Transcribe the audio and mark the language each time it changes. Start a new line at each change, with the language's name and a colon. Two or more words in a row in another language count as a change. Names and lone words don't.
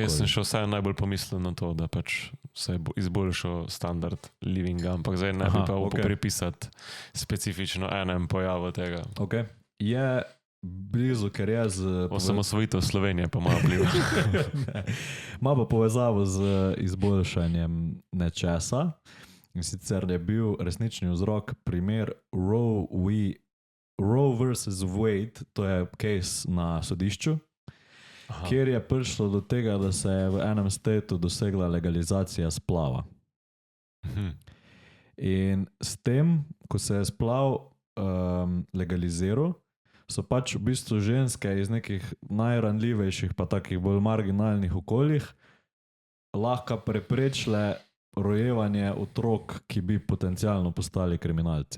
Slovenian: Jaz sem še vsaj najbolj pomislil na to, da pač se je izboljšal standard livinga, ampak zdaj ne bi pa upal pripisati specifično enem pojavu tega. Ok. Je blizu, ker je z... Osamosvojitev Slovenije pa malo vpliva. Ima pa povezavo z izboljšanjem nečesa. In sicer je bil resnični vzrok primer Roe versus Wade, to je case na sodišču, kjer je prišlo do tega, da se je v enem statu dosegla legalizacija splava. In s tem, ko se je splav legaliziral, so pač v bistvu ženske iz nekih najranljivejših pa takih bolj marginalnih okoljih lahko preprečile rojevanje otrok, ki bi potencialno postali kriminalci.